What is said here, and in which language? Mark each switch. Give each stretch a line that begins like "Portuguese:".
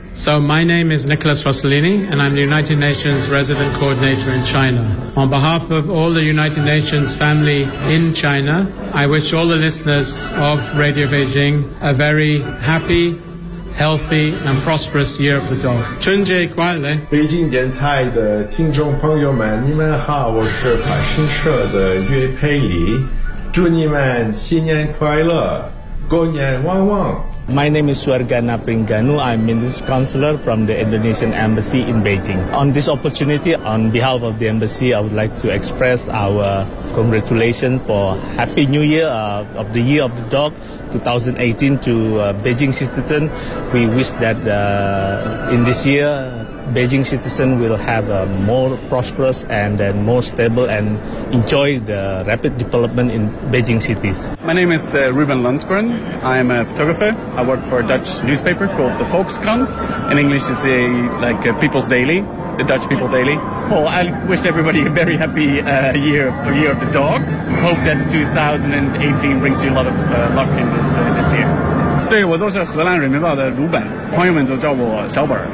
English: So my name is Nicholas Rossellini, and I'm the United Nations Resident Coordinator in China. On behalf of all the United Nations family in China, I wish all the listeners of Radio Beijing a very happy, healthy, and prosperous Year of the Dog.
Chinese: 春节快乐！北京电台的听众朋友们，你们好，我是法新社的岳佩里，祝你们新年快乐，过年旺旺。
English: My name is Suargana Pringanu. I'm Ministry Counselor from the Indonesian Embassy in Beijing. On this opportunity, on behalf of the Embassy, I would like to express our congratulations for Happy New Year of the Year of the Dog 2018 to Beijing citizens. We wish that in this year, Beijing citizens will have a more prosperous and then more stable and enjoy the rapid development in Beijing cities. My name is Ruben Lundgren. I'm a photographer. I work for a Dutch newspaper called the Volkskrant. In English, it's a, like a People's Daily, the Dutch People Daily. Well, I wish everybody a very happy year of the dog. Hope that 2018 brings you a lot of luck in this year.
Chinese: 对，我就是荷兰人民报的鲁本，朋友们就叫我小本。